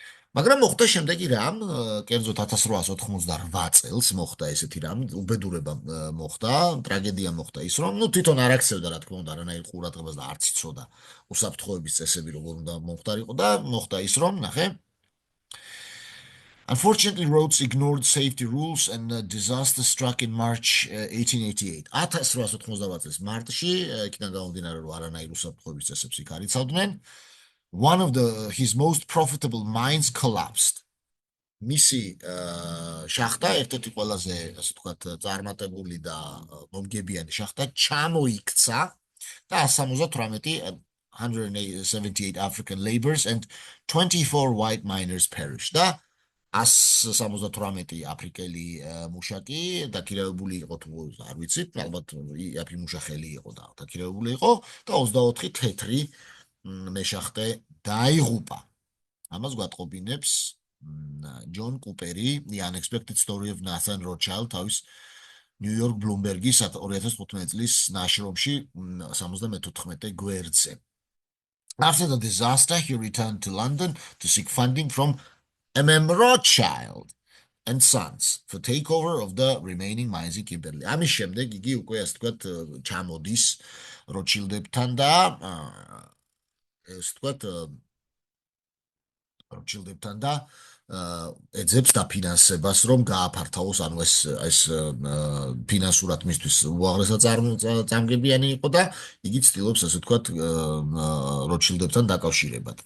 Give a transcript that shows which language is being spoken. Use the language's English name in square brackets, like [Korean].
[Georgian] მაგრამ მოხდა შემდეგი რამ, კერძოდ 1898 წელს მოხდა ესეთი რამ, უბედურება მოხდა, ტრაგედია მოხდა ის, რომ თვითონ არ აქცევდა, რა თქმა უნდა, არანაირ ყურადღებას და არც იცოდა უსაფრთხოების წესები როგორ უნდა მომხდარიყო და მოხდა ის, რომ ნახე. [English] Unfortunately, Rhodes ignored safety rules and the disaster struck in March 1888. [Georgian] 1888 წლის მარტში, იქიდან გამომდინარე, რომ არანაირ უსაფრთხოების წესებს იქ არ იცავდნენ, [English] one of his most profitable mines collapsed. [Georgian] მისი შახტა, ერთ-ერთი ყველაზე, ასე ვთქვათ, წარმატებული და მომგებიანი შახტა ჩამოიქცა და 178 [English] African laborers and 24 white miners perished. [Georgian] და 178 აფრიკელი მუშაკი დაქირავებული იყო, თუ არ ვიცით, ალბათ იაფი მუშახელი იყო და დაქირავებული იყო და 24 თეთრი მეშახტე დაიღუპა. ამას გვატყობინებს ჯონ კუპერი, The Unexpected Story of Nathan Rothschild, თავის New York Bloomberg-ის 2015 წლის ნაშრომში 74 გვერდზე. [English] After the disaster, he returned to London to seek funding from M.M. Rothschild and Sons for takeover of the remaining mines in Kimberley. [Georgian] ამის შემდეგ იგი უკვე, ასე ვთქვათ, ჩამოდის როტშილდებთან და ასე ვთქვათ, როტშილდებთან და ეძებს დაფინანსებას, რომ გააფართოვოს, ანუ ეს ფინანსურად მისთვის უაღრესად წამგებიანი იყო და იგი ცდილობს, ასე ვთქვათ, როტშილდებთან დაკავშირებად.